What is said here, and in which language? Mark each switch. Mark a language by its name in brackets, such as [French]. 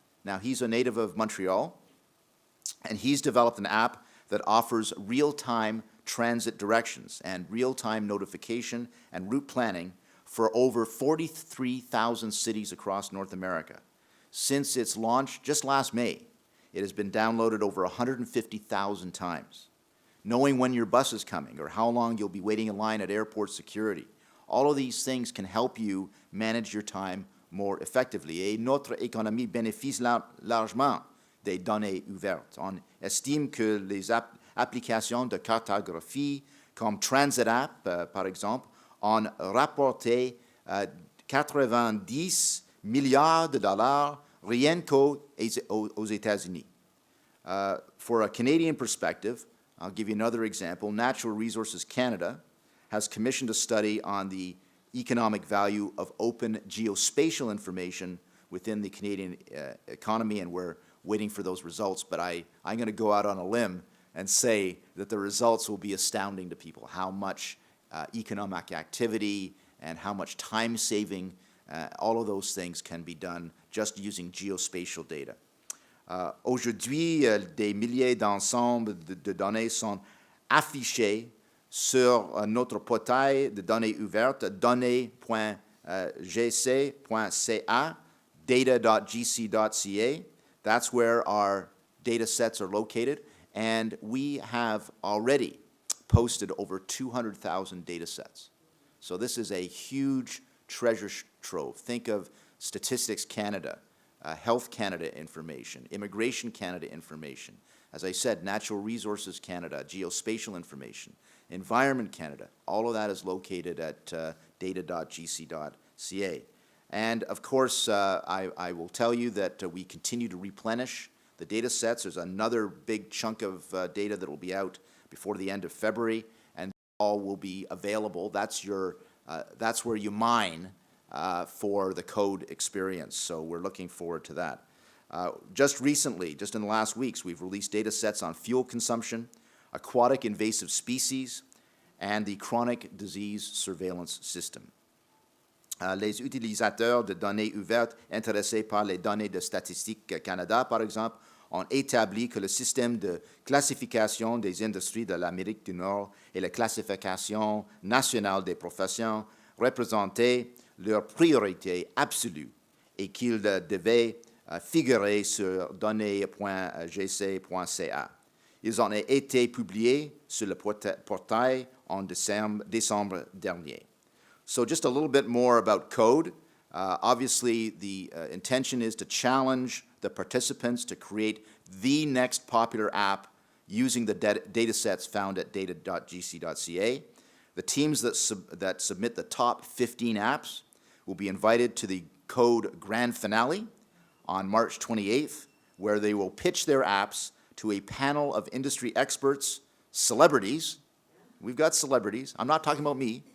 [English] Now, he's a native of Montreal, and he's developed an app that offers real-time transit directions and real-time notification and route planning for over 43,000 cities across North America. Since its launch just last May, it has been downloaded over 150,000 times. Knowing when your bus is coming or how long you'll be waiting in line at airport security, all of these things can help you manage your time more effectively. [French] Et notre économie bénéficie largement des données ouvertes. On estime que les applications de cartographie comme Transit App, par exemple, ont rapporté 90 milliards de dollars rien qu'aux États-Unis. [English] For a Canadian perspective, I'll give you another example. Natural Resources Canada has commissioned a study on the economic value of open geospatial information within the Canadian economy, and we're waiting for those results. But I'm going to go out on a limb and say that the results will be astounding to people, how much economic activity and how much time saving, all of those things can be done just using geospatial data. [French] Aujourd'hui, des milliers d'ensembles de données sont affichés sur notre portail de données ouvertes, données.gc.ca, data.gc.ca. [English] That's where our data sets are located, and we have already posted over 200,000 data sets. So this is a huge treasure trove. Think of Statistics Canada, Health Canada information, Immigration Canada information. As I said, Natural Resources Canada, geospatial information, Environment Canada, all of that is located at data.gc.ca. And of course, I will tell you that we continue to replenish the data sets. There's another big chunk of data that will be out before the end of February, and all will be available. That's where you mine for the code experience. So we're looking forward to that. Just recently, just in the last weeks, we've released data sets on fuel consumption, aquatic invasive species, and the chronic disease surveillance system. [French] Les utilisateurs de données ouvertes intéressés par les données de Statistique Canada, par exemple, ont établi que le système de classification des industries de l'Amérique du Nord et la classification nationale des professions représentaient leur priorité absolue et qu'ils devaient figurer sur données.gc.ca. Ils ont été publiés sur le portail en décembre dernier. [English] So just a little bit more about code. Obviously, the intention is to challenge the participants to create the next popular app using the data sets found at data.gc.ca. The teams that submit the top 15 apps will be invited to the Code Grand Finale on March 28th, where they will pitch their apps to a panel of industry experts, celebrities. We've got celebrities. I'm not talking about me.